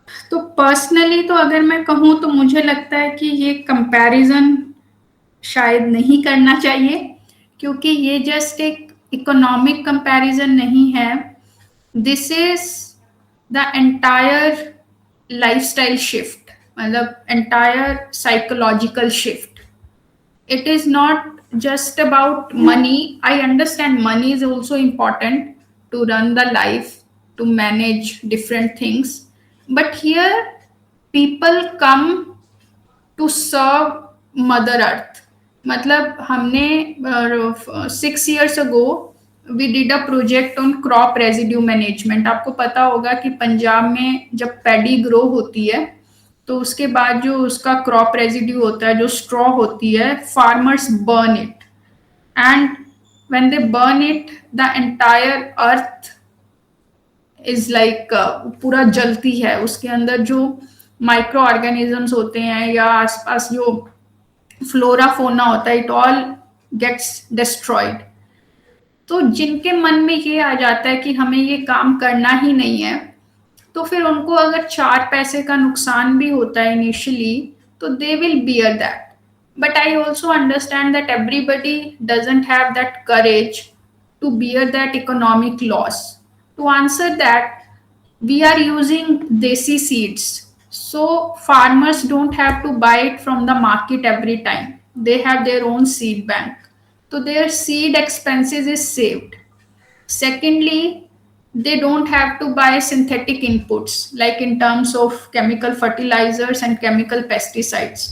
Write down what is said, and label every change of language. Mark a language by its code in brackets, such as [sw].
[hi] तो पर्सनली तो अगर मैं कहूँ तो मुझे लगता है कि ये कंपैरिजन शायद नहीं करना चाहिए, क्योंकि ये जस्ट एक इकोनॉमिक कंपैरिजन नहीं है. [en] This is the entire lifestyle shift, मतलब entire psychological shift. It is not just about money. I understand money is also important to run the life, to manage different things. But here, people come to serve Mother Earth. [hi] मतलब हमने [en] 6 years ago we did a project on crop residue management. [hi] आपको पता होगा कि पंजाब में जब paddy grow होती है तो उसके बाद जो उसका क्रॉप रेजिड्यू होता है, जो स्ट्रॉ होती है, [en] farmers burn it, and when they burn it the entire earth is like [hi] पूरा जलती है. उसके अंदर जो माइक्रो ऑर्गेनिजम्स होते हैं या आसपास जो फ्लोरा फोना होता है, [en] It all gets destroyed. [hi] तो जिनके मन में ये आ जाता है कि हमें ये काम करना ही नहीं है, तो फिर उनको अगर 4 पैसे का नुकसान भी होता है इनिशियली, तो [en] They will bear that. But I also understand that everybody doesn't have that courage to bear that economic loss. To answer that, we are using desi seeds, so farmers don't have to buy it from the market every time. They have their own seed bank, so their seed expenses is saved. Secondly, they don't have to buy synthetic inputs like in terms of chemical fertilizers and chemical pesticides.